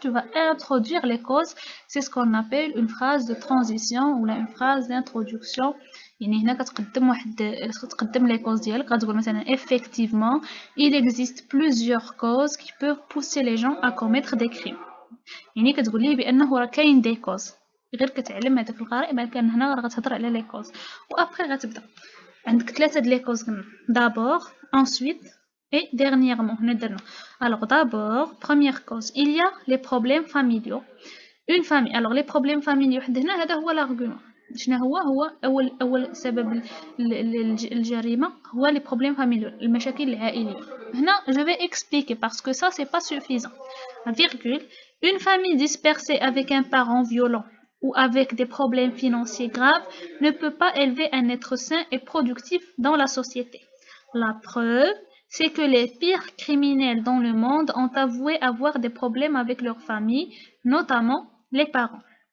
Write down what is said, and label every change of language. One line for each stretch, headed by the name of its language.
French: Tu vas introduire les causes. C'est ce qu'on appelle une phrase de transition ou une phrase d'introduction.
Arabic: يعني هنا كتقدم les causes ديالك.
French: غتقول مثلا effectivement il existe plusieurs causes qui peuvent pousser les gens à commettre des crimes.
Arabic: يعني كتقول ليه بانه راه كاين دي كوز، غير كتعلم هذاك القارئ بان كان هنا راه غتهضر على لي كوز. وابخي غتبدا عندك ثلاثه د لي كوز قلنا d'abord, ensuite et dernièrement.
French: هنا درنا alors d'abord première cause il y a les problèmes familiaux. une famille. alors les problèmes familiaux حد هنا هذا هو l'argument.
Arabic: شنو هو اول سبب الجريمه هو les problèmes familiaux، المشاكل العائليه.
French: هنا je vais expliquer parce que ça c'est pas suffisant. Virgule, une famille dispersée avec un parent violent ou avec des problèmes financiers graves ne peut pas élever un être sain et productif dans la société. La preuve, c'est que les pires criminels dans le monde ont avoué avoir des problèmes avec leur famille, notamment les parents.